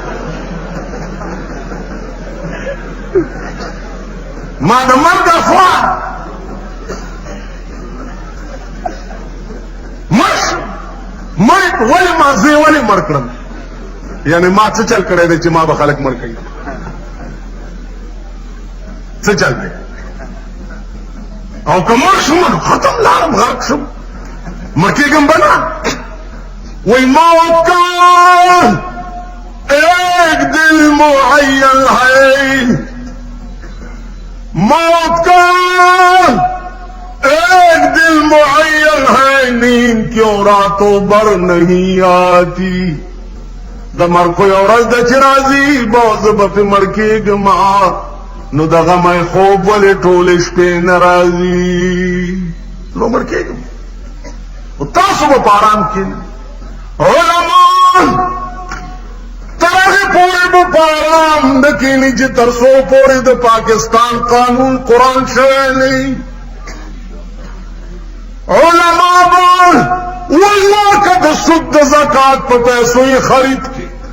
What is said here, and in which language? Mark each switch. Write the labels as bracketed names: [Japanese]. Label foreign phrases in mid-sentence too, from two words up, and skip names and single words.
[Pashto] ما د مرګ افوا مړ ولې ما زه ولې مړ کړم یعنې ما څه چل کړی دی چې ما به خلک مړ کوي څه چل دی او که مړ شم نو ختم لاړم غرق شم مړ کېږم به نه وی [Urdu] موت کا ایک دل معین ہے موت کا ایک دل معین ہے نیند کیوں راتوں بر نہیں آتی [Pashto] د مرګ خو یو ورځ ده چې راځي به زه به پې مړ کېږم نو د غمی خوب ولې ټولې شپې نه راځي نو مړ کېږم خو تاسو به په آرام کښېنئ علما تر هغې پورې به په آرام نه کښېني چې تر څو پورې د پاکستان قانون قرآن شوی نه علما به والله که د سود د زکات په پیسو یې خرید کړي